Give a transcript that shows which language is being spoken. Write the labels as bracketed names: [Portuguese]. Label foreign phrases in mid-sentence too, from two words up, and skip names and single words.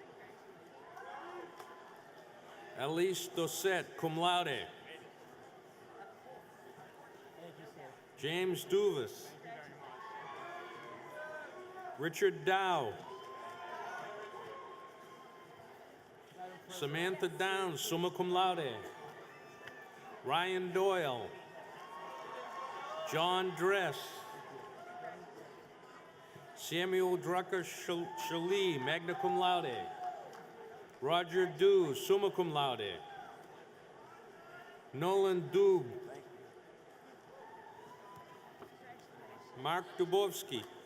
[English] Elise Dossett, [Latin] cum laude. [English] James Duvis. Richard Dow. Samantha Downs, [Latin] summa cum laude. [English] Ryan Doyle. John Dress. Samuel Drucker Shalee, [Latin] magna cum laude. [English] Roger Dew, [Latin] summa cum laude. [English] Nolan Dube. Mark Dubovsky.